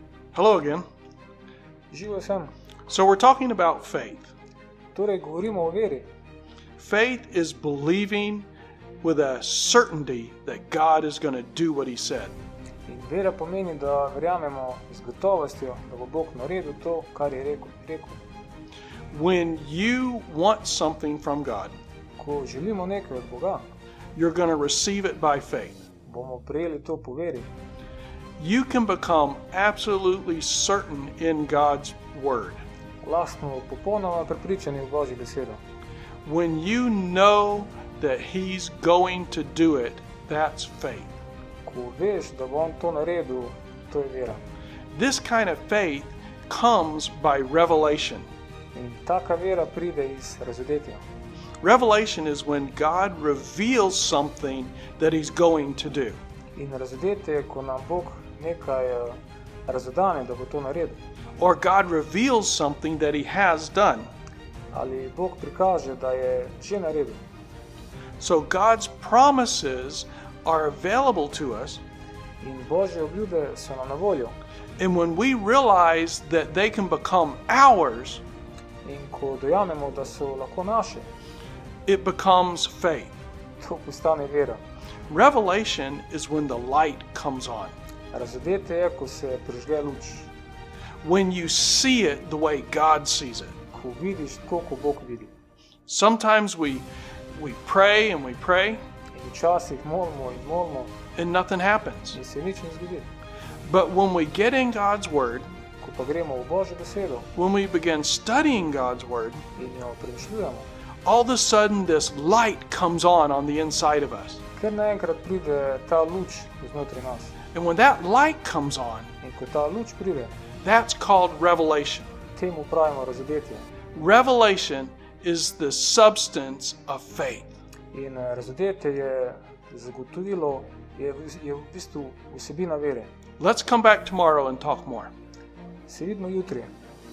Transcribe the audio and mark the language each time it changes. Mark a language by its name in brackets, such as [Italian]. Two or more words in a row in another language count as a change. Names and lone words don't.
[English] Hello again. [Slovenian] Živijo sem. [English] So we're talking about faith. [Slovenian] Torej, govorimo o veri. [English] Faith is believing with a certainty that God is going to do what he said. [Slovenian] In vera pomeni, da verjamemo z gotovostjo, da bo Bog naredil to, kar je rekel. [English] When you want something from God, [Slovenian] Ko želimo nekaj od Boga, [English] you're going to receive it by faith. [Slovenian] bomo prejeli to po veri. [English] You can become absolutely certain in God's word. [Slovenian] Lahko smo popolnoma prepričani v Božji besedo. [English] When you know that he's going to do it, that's faith. [Slovenian] Ko veš, da bo on to naredil, to je vera. [English] This kind of faith comes by revelation. [Slovenian] In taka vera pride iz razodetja. [English] Revelation is when God reveals something that he's going to do. [Slovenian] In razodetje je, ko nam Bog nekaj razodane, da bo to naredil. [English] Or God reveals something that he has done. [Slovenian] Ali Bog prikaže, da je že naredil. [English] So God's promises are available to us. [Slovenian] In Božje obljube so nam na voljo. [English] And when we realize that they can become ours, [Slovenian] In ko dojamemo, da so lahko naše, [English] it becomes faith. [Slovenian] to postane vera. [English] Revelation is when the light comes on. [Slovenian] Razodetje je, ko se prižge luč. [English] When you see it the way God sees it. [Slovenian] Ko vidiš tako, ko Bog vidi. [English] Sometimes we pray and we pray [Slovenian] In včasih molimo in molimo [English] and nothing happens. [Slovenian] in se nič ne zgodi. [English] But when we get in God's word, [Slovenian] Ko pa gremo v Božjo besedo [English] when we begin studying God's word, [Slovenian] in jo premišljujemo, [English] all of a sudden this light comes on the inside of us. [Slovenian] ker naenkrat pride ta luč znotraj nas. [English] And when that light comes on, [Slovenian] In ko ta luč pride, [English] that's called revelation. [Slovenian] temu pravimo razodetje. [English] Revelation is the substance of faith. [Slovenian] In razodetje je zagotovilo, je v bistvu vsebina vere. [English] Let's come back tomorrow and talk more. [Slovenian] Se vidimo jutri.